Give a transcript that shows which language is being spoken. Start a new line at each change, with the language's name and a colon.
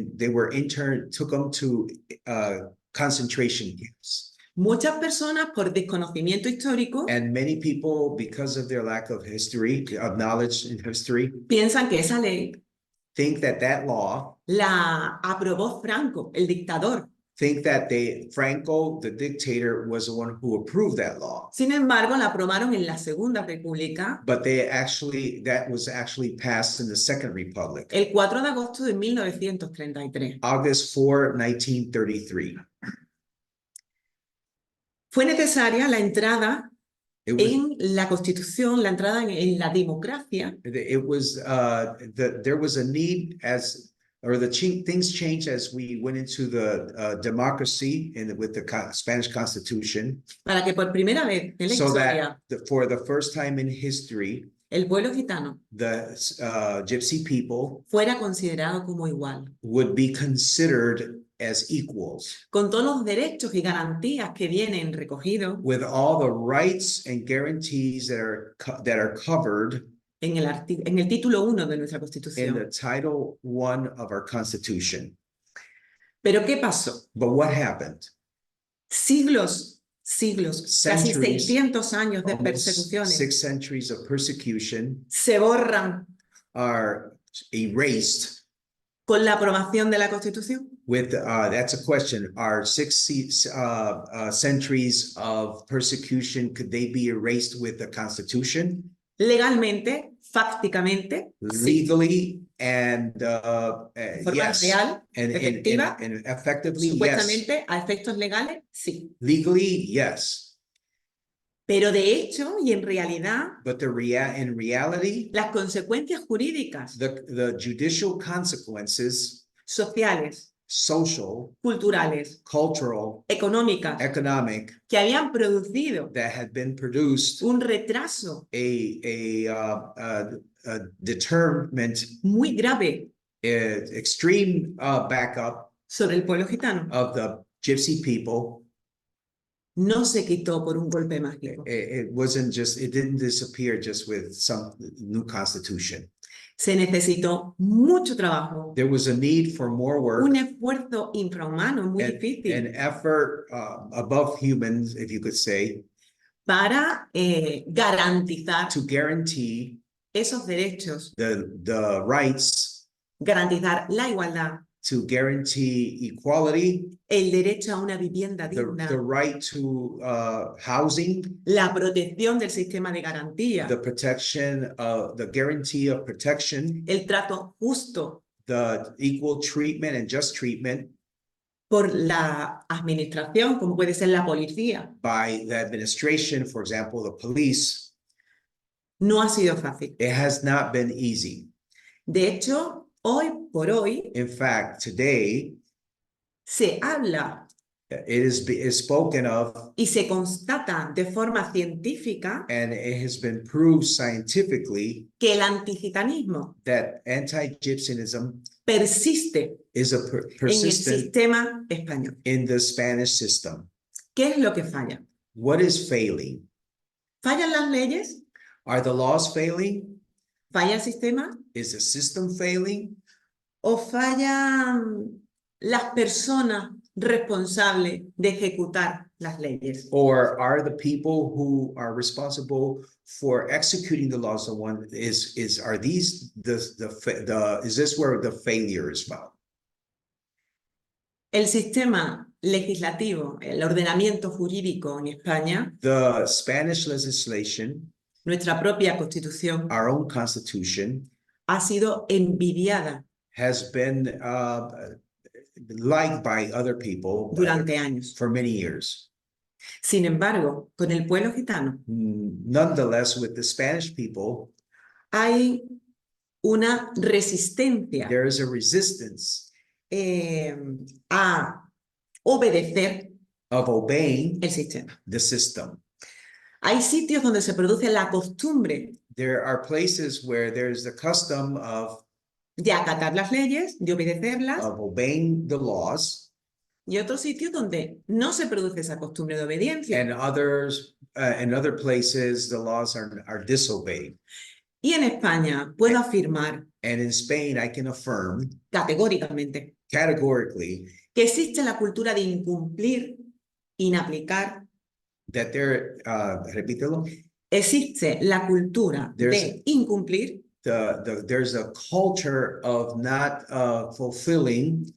English: were took them to concentration camps.
Spanish: Muchas personas por desconocimiento histórico
English: And many people, because of their lack of history, of knowledge in history,
Spanish: piensan que esa ley
English: think that that law,
Spanish: la aprobó Franco, el dictador.
English: think that Franco, the dictator, was the one who approved that law.
Spanish: Sin embargo, la aprobaron en la Segunda República
English: But that was actually passed in the Second Republic,
Spanish: el 4 de agosto de 1933.
English: August 4, 1933.
Spanish: Fue necesaria la entrada
English: It was,
Spanish: en la Constitución, la entrada en la democracia,
English: there was a need things changed as we went into the democracy with the Spanish Constitution,
Spanish: para que por primera vez en la
English: so
Spanish: historia
English: that for the first time in history,
Spanish: el pueblo gitano
English: the gypsy people
Spanish: fuera considerado como igual,
English: would be considered as equals,
Spanish: con todos los derechos y garantías que vienen recogidos
English: with all the rights and guarantees that are covered
Spanish: en el título 1 de nuestra
English: in the
Spanish: Constitución.
English: Title I of our Constitution.
Spanish: Pero ¿qué pasó?
English: But what happened?
Spanish: Siglos, casi
English: Centuries,
Spanish: 600 años de
English: Almost
Spanish: persecuciones
English: 6 centuries of persecution
Spanish: se borran
English: are erased
Spanish: con la aprobación de la Constitución.
English: with, that's a question, are 6 centuries of persecution, could they be erased with the Constitution?
Spanish: Legalmente, fácticamente, sí.
English: Legally and,
Spanish: De forma
English: yes.
Spanish: real,
English: And
Spanish: efectiva,
English: effectively, yes.
Spanish: supuestamente, a efectos legales, sí.
English: Legally, yes.
Spanish: Pero de hecho y en realidad,
English: But in reality,
Spanish: las consecuencias jurídicas,
English: the judicial consequences,
Spanish: sociales,
English: social,
Spanish: culturales,
English: cultural,
Spanish: económicas,
English: economic,
Spanish: que habían producido
English: that had been produced
Spanish: un retraso
English: a determined,
Spanish: muy grave
English: extreme backup
Spanish: sobre el pueblo gitano,
English: of the Gypsy people.
Spanish: no se quitó por un golpe mágico.
English: It didn't disappear just with some new constitution.
Spanish: Se necesitó mucho trabajo,
English: There was a need for more work,
Spanish: un esfuerzo infrahumano muy
English: an
Spanish: difícil
English: effort above humans, if you could say,
Spanish: para garantizar
English: to guarantee
Spanish: esos derechos,
English: the rights,
Spanish: garantizar la igualdad,
English: to guarantee equality,
Spanish: el derecho a una vivienda
English: the
Spanish: digna,
English: right to housing,
Spanish: la protección del sistema de garantía,
English: the protection of the guarantee of protection,
Spanish: el trato justo
English: the equal treatment and just treatment
Spanish: por la administración, como puede ser la policía.
English: by the administration, for example, the police.
Spanish: No ha sido fácil.
English: It has not been easy.
Spanish: De hecho, hoy por hoy
English: In fact, today
Spanish: se habla
English: it is spoken of
Spanish: y se constata de forma científica
English: and it has been proved scientifically
Spanish: que el antigitanismo
English: that anti-Gypsyism
Spanish: persiste
English: is a
Spanish: en el
English: persistent
Spanish: sistema español.
English: in the Spanish system.
Spanish: ¿Qué es lo que falla?
English: What is failing?
Spanish: ¿Fallan las leyes?
English: Are the laws failing?
Spanish: ¿Falla el sistema?
English: Is the system failing?
Spanish: ¿O fallan las personas responsables de ejecutar las leyes?
English: Or are the people who are responsible for executing the laws the one is are these the is this where the failure is found?
Spanish: El sistema legislativo, el ordenamiento jurídico en España,
English: The Spanish legislation,
Spanish: nuestra propia constitución,
English: our own constitution,
Spanish: ha sido envidiada
English: has been liked by other people
Spanish: durante años.
English: for many years.
Spanish: Sin embargo, con el pueblo gitano
English: Nonetheless, with the Spanish people,
Spanish: hay una resistencia
English: there is a resistance
Spanish: a obedecer
English: of obeying
Spanish: el sistema.
English: the system.
Spanish: Hay sitios donde se produce la costumbre
English: There are places where there's the custom
Spanish: de acatar las leyes, de obedecerlas,
English: of obeying the laws,
Spanish: y otros sitios donde no se produce esa costumbre de obediencia.
English: and others, in other places, the laws are disobeyed.
Spanish: Y en España puedo afirmar
English: And in Spain, I can affirm
Spanish: categóricamente
English: categorically
Spanish: que existe la cultura de incumplir, inaplicar.
English: that there,
Spanish: repítelo, Existe la cultura de incumplir,
English: there's a culture of not fulfilling